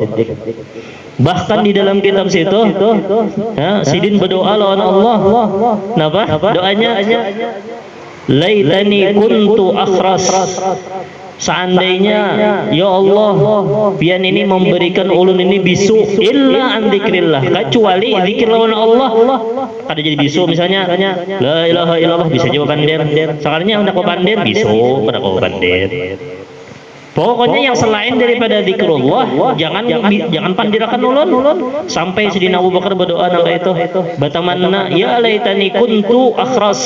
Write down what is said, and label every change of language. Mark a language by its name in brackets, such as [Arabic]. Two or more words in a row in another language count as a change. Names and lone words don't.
[Banjar] Bahkan di dalam kitab situ sidin berdoa lawan Allah. Kenapa? Doanya [Arabic] laitani kuntu akhras. [Banjar] Seandainya ya Allah pian ini memberikan ulun ini bisu [Arabic] illa an dzikrillah, [Banjar] kecuali zikir lawan Allah. Ada jadi bisu misalnya [Arabic] la ilaha illallah [Banjar] bisa juga pandir. Sekarangnya hendak pandir bisu pada kau pandir. Pokoknya yang selain daripada zikrullah jangan pandirakan ulun sampai Sayyidina Abu Bakar berdoa nang itu batamanna [Arabic] ya laitani kuntu akhras.